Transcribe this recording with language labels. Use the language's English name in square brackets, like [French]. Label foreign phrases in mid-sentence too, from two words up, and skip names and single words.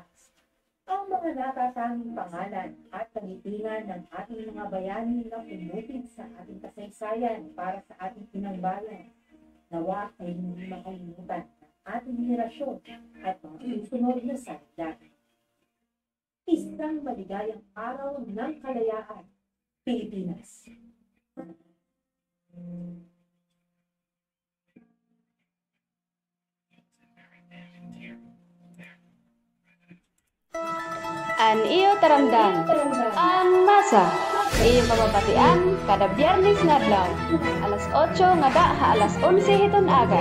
[Filipino] Ang mga natatanging pangalan at pangitingan ng ating mga bayani na umupit sa ating kasaysayan para sa ating inang bayan, nawa ay hindi makalimutan ng ating henerasyon at mga susunod na sandalan. Isang maligayang araw ng kalayaan, Pilipinas. [Waray] An iyo taramdan, an masa, iyo mababatian kada Biyernes nga adlaw, alas 8 nga da ha alas 11 hiton aga.